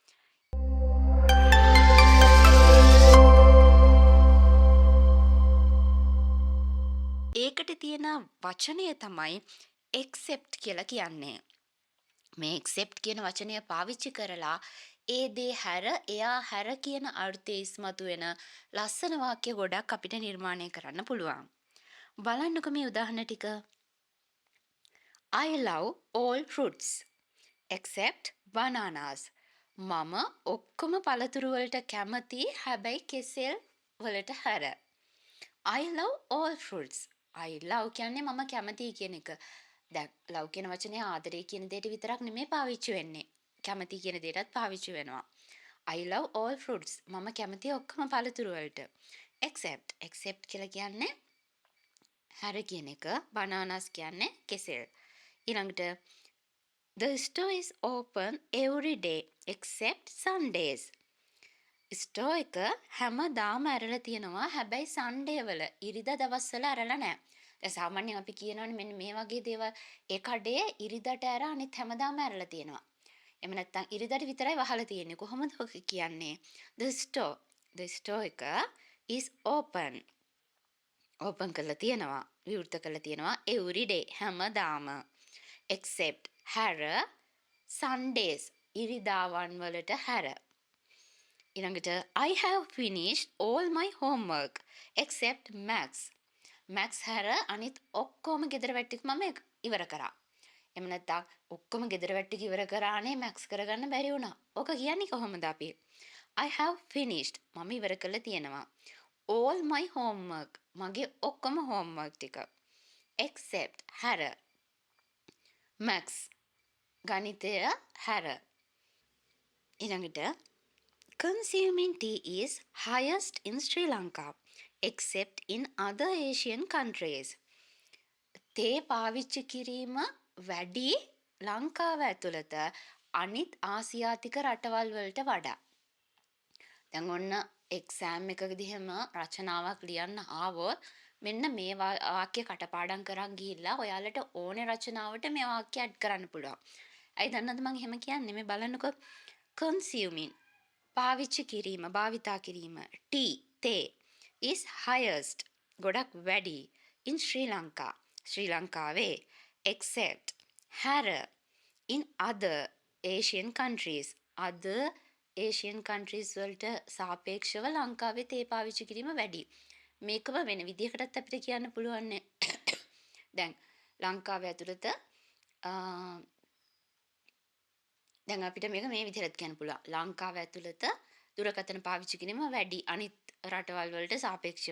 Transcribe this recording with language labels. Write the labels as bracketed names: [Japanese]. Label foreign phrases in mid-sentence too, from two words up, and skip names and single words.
[Sinhala] ඒකට තියෙන වචනය තමයි accept කියලා කියන්නේ. මේ accept කියන වචනය පාවිච්චි කරලා ඒ දේ හැර, එයා හැර කියන අර්ථය ඉස්මතු වෙන ලස්සන වාක්‍ය ගොඩක් අපිට නිර්මාණය කරන්න පුළුවන්. බලන්නකෝ මේ උදාහරණ ටික. [English] I love all fruits except bananas. [Sinhala] මම ඔක්කොම පළතුරු වලට කැමති හැබැයි කෙසෙල් වලට හැර. [English] I love all fruits. I love කියන්නේ [Sinhala] මම කැමතියි කියන එක. දැන් love කියන වචනේ ආදරේ කියන දෙයට විතරක් නෙමෙයි පාවිච්චි වෙන්නේ. කැමති කියන දෙයටත් පාවිච්චි වෙනවා. [English] I love all fruits. [Sinhala] මම කැමති ඔක්කොම පළතුරු වලට. except කියලා කියන්නේ හැර කියන එක. [English] bananas [Sinhala] කියන්නේ කෙසෙල්. ඊළඟට [English] the store is open every day except Sundays. [Sinhala] ස්ටෝ එක හැමදාම ඇරලා තියෙනවා හැබැයි සන්ඩේ වල ඉරිදා දවස්වල ඇරලා නැහැ. දැන් සාමාන්‍යයෙන් අපි කියනවනේ මෙන්න මේ වගේ දේවල් ඒ කඩේ ඉරිදාට ඇර අනිත් හැමදාම ඇරලා තියෙනවා. එහෙම නැත්නම් ඉරිදාට විතරයි වහලා තියෙන්නේ. කොහොමද ඔක කියන්නේ? [English] the store එක is open. [Sinhala] open කරලා තියෙනවා. විවෘත කරලා තියෙනවා [English] every day [Sinhala] හැමදාම. except හැර Sundays ඉරිදාවන් වලට හැර. [English] ඊළඟට I have finished all my homework except maths. [Sinhala] maths හැර අනිත් ඔක්කොම ගෙදර වැට්ටික මම ඉවර කරා. එහෙම නැත්නම් ඔක්කොම ගෙදර වැට්ටික ඉවර කරානේ maths කරගන්න බැරි වුණා. ඔක කියන්නේ කොහොමද අපි? [English] I have finished [Sinhala] මම ඉවර කරලා තියෙනවා. [English] all my homework [Sinhala] මගේ ඔක්කොම [English] homework ටික. [Sinhala] except හැර maths ගණිතය හැර. [English] ඊළඟට consuming tea is highest in Sri Lanka except in other Asian countries. [Sinhala] තේ පාවිච්චි කිරීම වැඩි ලංකාව ඇතුළත අනිත් ආසියාතික රටවල් වලට වඩා. දැන් ඔන්න එක්සෑම් එකකදී හැම රචනාවක් ලියන්න ආවොත් මෙන්න මේ වාක්‍ය කටපාඩම් කරන් ගිහිල්ලා ඔයාලට ඕනේ රචනාවට මේ වාක්‍ය ඇඩ් කරන්න පුළුවන්. අයි දන්නවද මම එහෙම කියන්නේ? මේ බලන්නකෝ consuming පාවිච්චි කිරීම, භාවිතා කිරීම. [English] tea තේ is highest [Sinhala] ගොඩක් වැඩි [English] in Sri Lanka [Sinhala] ශ්‍රී ලංකාවේ. [English] except හැර in other Asian countries other Asian countries [Sinhala] වලට සාපේක්ෂව ලංකාවේ තේ පාවිච්චි කිරීම වැඩි. මේකම වෙන විදිහකටත් අපිට කියන්න පුළුවන් නේ. දැන් ලංකාවේ ඇතුළත දැන් අපිට මේක මේ විදිහට කියන්න පුළුවන්. ලංකාව ඇතුළත දුරකථන පාවිච්චි කිරීම වැඩි අනිත් රටවල් වලට සාපේක්ෂව.